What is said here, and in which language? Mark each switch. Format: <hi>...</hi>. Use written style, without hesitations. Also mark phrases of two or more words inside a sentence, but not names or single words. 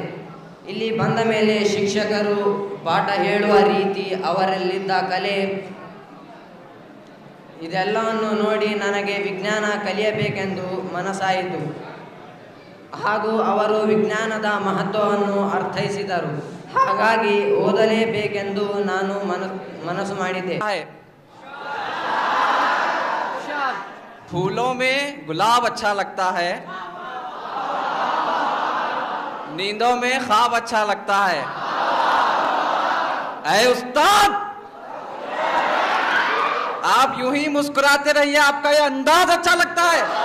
<kn>ಇಲ್ಲಿ ಬಂದ ಮೇಲೆ ಶಿಕ್ಷಕರು ಪಾಠ ಹೇಳುವ ರೀತಿ, ಅವರಲ್ಲಿದ್ದ ಕಲೆ, ಇದೆಲ್ಲವನ್ನು ನೋಡಿ ನನಗೆ ವಿಜ್ಞಾನ ಕಲಿಯಬೇಕೆಂದು ಮನಸ್ಸಾಯಿತು. ಹಾಗೂ ಅವರು ವಿಜ್ಞಾನದ ಮಹತ್ವವನ್ನು ಅರ್ಥೈಸಿದರು. ಹಾಗಾಗಿ ಓದಲೇಬೇಕೆಂದು ನಾನು ಮನಸ್ಸು ಮಾಡಿದ್ದೆ.</kn> <hi>फूलों में गुलाब अच्छा लगता है, नींदों में ख्वाब अच्छा लगता है। ऐ उस्ताद, आप यूं ही मुस्कुराते रहिए, आपका ये अंदाज अच्छा लगता है।</hi>